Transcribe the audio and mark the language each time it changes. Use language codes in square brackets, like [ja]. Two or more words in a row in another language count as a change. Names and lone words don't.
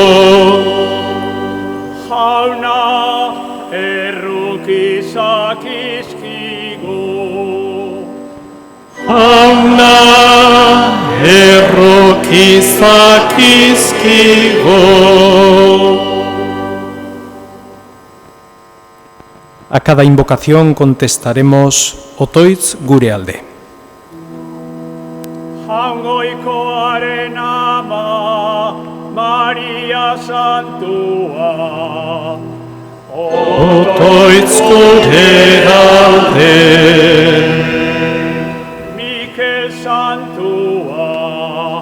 [eu] Jauna errukizak izkigu. Jauna errukizak izkigu. [es] A cada invocación contestaremos [eu] otoitz gure alde. Jaungoikoaren ama, Maria Santua, Otoitz gure alde. Mikel Santua,